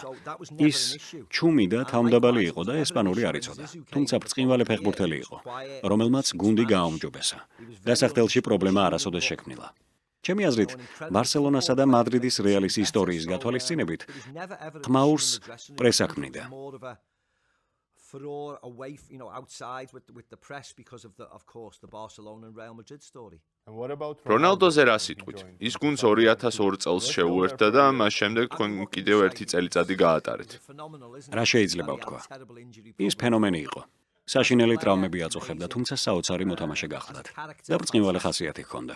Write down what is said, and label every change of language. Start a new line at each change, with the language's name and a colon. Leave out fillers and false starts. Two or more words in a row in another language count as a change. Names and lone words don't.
Georgian: ის ჩუმი და თავმდაბალი იყო და ესპანური არ იცოდა. თუმცა ბრწყინვალე ფეხბურთელი იყო, რომელმაც გუნდი გააუმჯობესა. გასახდელში პრობლემა არასოდეს შექმნილა. ჩემი აზრით, ბარსელონასა და მადრიდის რეალის ისტორიის გათვალისწინებით, ხმაურს პრესა ქმნიდა.
English: furore away, outside with the press because of course, the Barcelona and Real Madrid story.
Georgian: რონალდოზე რა სიტყვით? ის გუნდს 2002 წელს შეუერთდა და მას შემდეგ თქვენ კიდევ ერთი წელიწადი გაატარეთ. რა შეიძლება ვთქვა? ის ფენომენი იყო. საშინელი ტრავმები აწუხებდა, თუმცა საოცარი მოთამაშე გახლდათ და ბრწყინვალე ხასიათი ჰქონდა.